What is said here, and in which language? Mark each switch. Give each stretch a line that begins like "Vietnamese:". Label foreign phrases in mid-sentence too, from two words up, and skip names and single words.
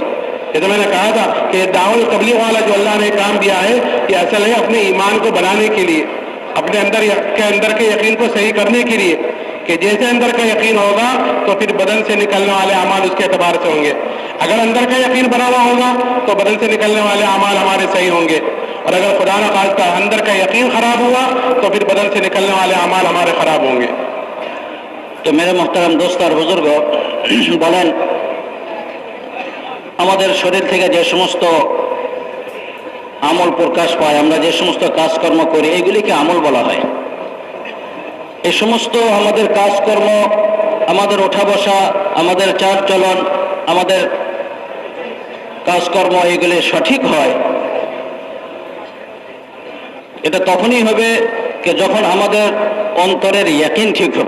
Urdu: یہ تو میں نے کہا تھا کہ دعوت تبلیغ والا جو اللہ نے کام دیا ہے یہ اصل ہے اپنے ایمان کو بنانے کے لیے، اپنے اندر کے یقین کو صحیح کرنے کے لیے، کہ جیسے اندر کا یقین ہوگا تو پھر بدن سے نکلنے والے اعمال اس کے اعتبار سے ہوں گے۔ اگر اندر کا یقین بنا ہوا ہوگا تو بدن سے نکلنے والے اعمال ہمارے صحیح ہوں گے، اور اگر خدا نہ خواستہ اندر کا یقین خراب ہوا تو پھر بدن سے نکلنے والے اعمال ہمارے خراب ہوں گے۔
Bangla: তো
Urdu: میرے محترم دوست
Bangla: আর বুজুর্গ, বলেন আমাদের শরীর থেকে যে সমস্ত আমল প্রকাশ পায়, আমরা যে সমস্ত কাজকর্ম করি এগুলিকে আমল বলা হয়। এই সমস্ত আমাদের কাজকর্ম, আমাদের ওঠা বসা, আমাদের চাল চলন, আমাদের কাজকর্ম এগুলি সঠিক হয়, এটা তখনই হবে যখন আমাদের অন্তরের ইয়াকিন ঠিক হবে।